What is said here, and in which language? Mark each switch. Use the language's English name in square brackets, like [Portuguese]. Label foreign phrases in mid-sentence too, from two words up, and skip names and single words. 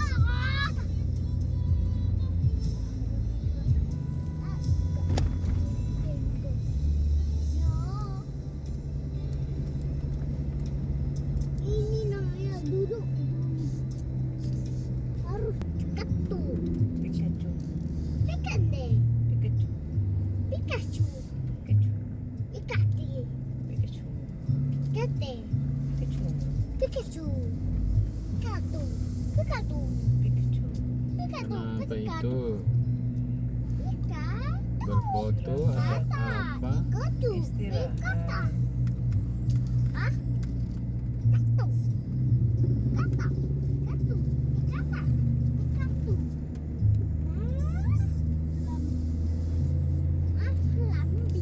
[Indonesian] Ini namanya duduk. Harus dekat tuh. Pikachu. Dekat deh. Pikachu. Pikachu. Pikachu. Ikati. Pikachu. Ikati. Pikachu. Pikachu. Pikachu. Pikachu. Pikachu. Pikachu. Kenapa itu? Pika. Berfoto atau apa? Pikachu. Istirahat. Pikata. Hah? Pikachu. Pikata. Pikachu. Pikata. Pikachu. Lambi.